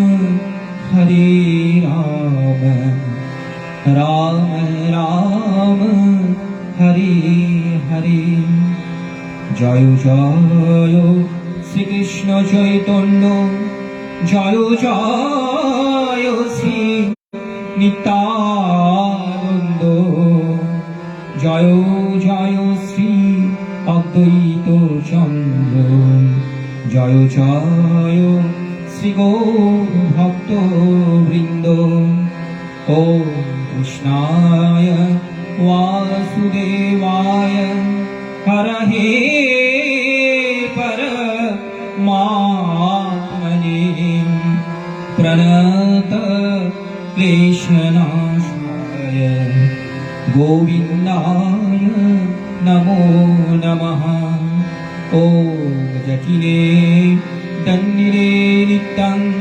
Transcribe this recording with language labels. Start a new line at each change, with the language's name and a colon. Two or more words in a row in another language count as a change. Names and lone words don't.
Bangla: রাম রাম হরে হরে জয় জয় শ্রীকৃষ্ণ চৈতন্য জয় জয় শ্রী নিত্যানন্দ জয় জয় শ্রী অদ্বৈত চন্দ্র জয় জয় শ্রী গৌর ভক্ত বৃন্দ
Sanskrit: ওম কৃষ্ণায় वासुदेवाय हरहे परमात्मने प्रणत क्लेशनाशाय गोविन्दाय नमो नमः ॐ जटिले दण्डिरे नित्यं